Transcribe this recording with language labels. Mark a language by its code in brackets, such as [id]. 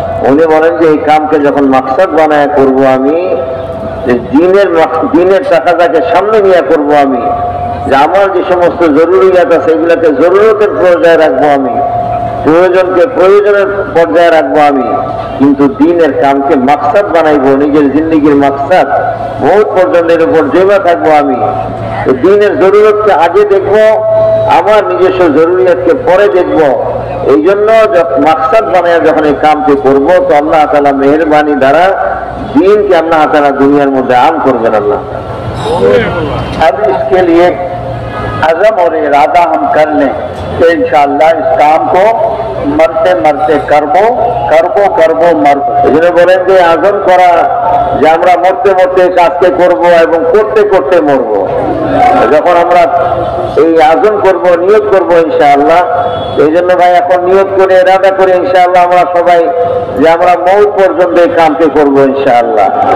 [bn] উনি বলেন যে এই কামকে যখন মাকসাদ বানায় করব আমি, যে দিনের টাকাটাকে সামনে নিয়ে করব আমি, যে আমার যে সমস্ত জরুরিয়াত আছে এগুলাকে জরুরতের পর্যায়ে রাখবো আমি, প্রয়োজনকে প্রয়োজনের পর্যায়ে রাখবো আমি, কিন্তু দিনের কামকে মাকসাদ বানাইবো, নিজের জিন্দেগির মাকসাদ বহুত পর্যন্তের উপর জেবা থাকবো আমি। তো দিনের জরুরতকে আগে দেখবো, আমার নিজস্ব জরুরিয়াতকে পরে দেখবো। এই জন্য মাকসাদ বানায় যখন এই কামকে করবো, তো আল্লাহ তাআলা মেহেরবানি দ্বারা دینকে আল্লাহ তাআলা দুনিয়ার মধ্যে আম করবেন আল্লাহ। [hi] अब इसके लिए अज़म और इरादा हम कर लें कि इंशाअल्लाह इस काम को मरते मरते [bn] करबो मरबो। এজন্য বলেন যে আজম করা যে আমরা মরতে মরতে কাজকে করব এবং করতে করতে মরব। যখন আমরা এই আজম করব, নিয়ত করব ইনশাআল্লাহ, এই জন্য ভাই এখন নিয়ত করে ইরাদা করে ইনশাআল্লাহ আমরা সবাই যে আমরা মৌত পর্যন্ত এই কামকে করব ইনশাআল্লাহ।